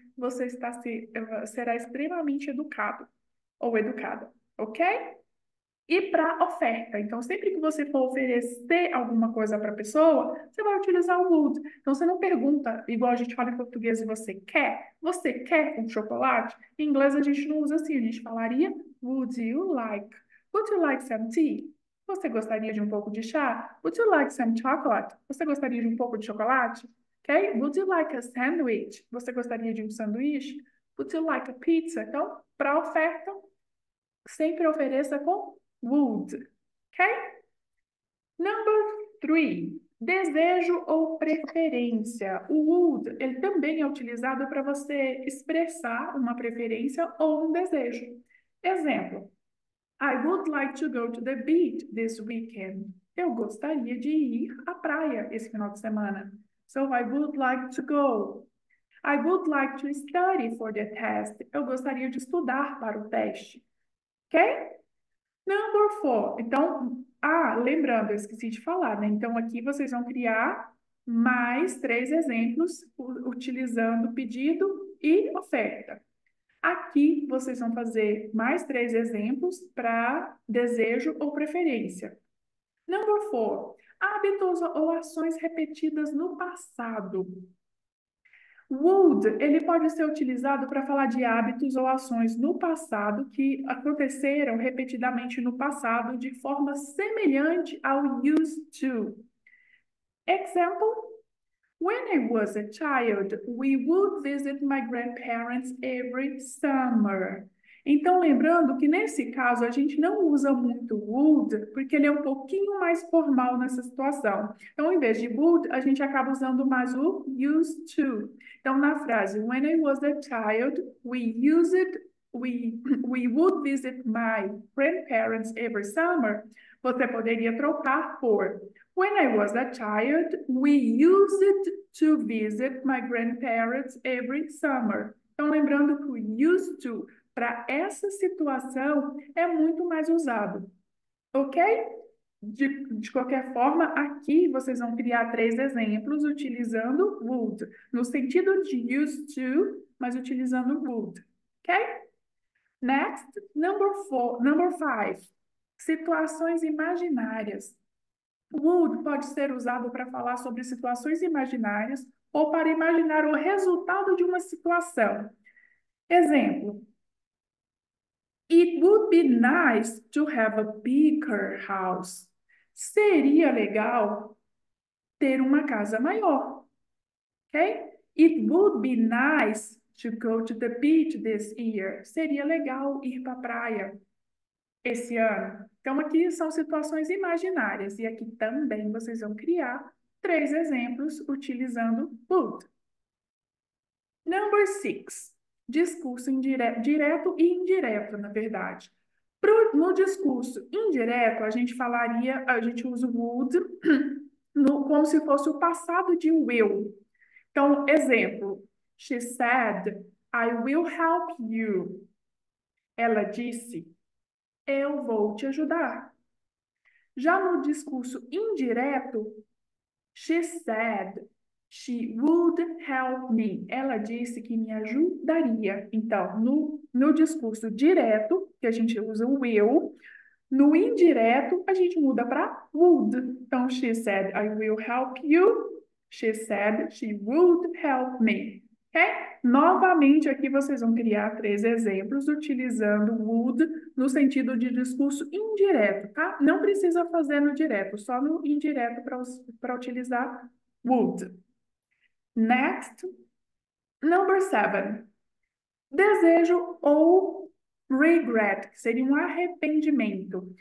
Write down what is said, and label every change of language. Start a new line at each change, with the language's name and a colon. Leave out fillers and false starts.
Portuguese: Você será extremamente educado ou educada, ok? E para oferta. Então, sempre que você for oferecer alguma coisa para a pessoa, você vai utilizar o would. Então, você não pergunta, igual a gente fala em português, você quer? Você quer um chocolate? Em inglês, a gente não usa assim. A gente falaria,
English: would you like? Would you like some tea?
Portuguese: Você gostaria de um pouco de chá?
English: Would you like some chocolate?
Portuguese: Você gostaria de um pouco de chocolate? Ok?
English: Would you like a sandwich?
Portuguese: Você gostaria de um sanduíche?
English: Would you like a pizza?
Portuguese: Então, para oferta, sempre ofereça com would. Ok?
English: Number 3.
Portuguese: Desejo ou preferência. O would, ele também é utilizado para você expressar uma preferência ou um desejo. Exemplo.
English: I would like to go to the beach this weekend.
Portuguese: Eu gostaria de ir à praia esse final de semana.
English: So I would like to go. I would like to study for the test.
Portuguese: Eu gostaria de estudar para o teste. Ok?
English: Number 4.
Portuguese: Então, lembrando, eu esqueci de falar, né? Então, aqui vocês vão criar mais 3 exemplos utilizando pedido e oferta. Aqui vocês vão fazer mais 3 exemplos para desejo ou preferência.
English: Number 4.
Portuguese: Hábitos ou ações repetidas no passado. Would, ele pode ser utilizado para falar de hábitos ou ações no passado que aconteceram repetidamente no passado de forma semelhante ao used to.
English: Example, when I was a child, we would visit my grandparents every summer.
Portuguese: Então, lembrando que nesse caso a gente não usa muito would, porque ele é um pouquinho mais formal nessa situação. Então, em vez de would, a gente acaba usando mais o used to. Então, na frase,
English: when I was a child, we used we would visit my grandparents every summer.
Portuguese: Você poderia trocar por
English: when I was a child, we used to visit my grandparents every summer.
Portuguese: Então, lembrando que o used to, para essa situação, é muito mais usado. Ok? De qualquer forma, aqui vocês vão criar 3 exemplos utilizando would, no sentido de used to, mas utilizando would. Ok?
English: Next, number 5. Situações imaginárias.
Portuguese: Would pode ser usado para falar sobre situações imaginárias ou para imaginar o resultado de uma situação. Exemplo.
English: It would be nice to have a bigger house.
Portuguese: Seria legal ter uma casa maior. Ok?
English: It would be nice to go to the beach this year.
Portuguese: Seria legal ir para a praia esse ano. Então, aqui são situações imaginárias. E aqui também vocês vão criar 3 exemplos utilizando would. Number 6. Discurso direto e indireto, na verdade. No discurso indireto, a gente usa o would como se fosse o passado de will. Então, exemplo.
English: She said, I will help you.
Portuguese: Ela disse, eu vou te ajudar. Já no discurso indireto,
English: she said she would help me.
Portuguese: Ela disse que me ajudaria. Então, no discurso direto, que a gente usa o will, no indireto, a gente muda para would.
English: Então, she said, I will help you. She said she would help me. Ok?
Portuguese: Novamente, aqui vocês vão criar 3 exemplos utilizando would no sentido de discurso indireto, tá? Não precisa fazer no direto, só no indireto para utilizar would.
English: Next, number 7.
Portuguese: Desejo ou regret, que seria um arrependimento.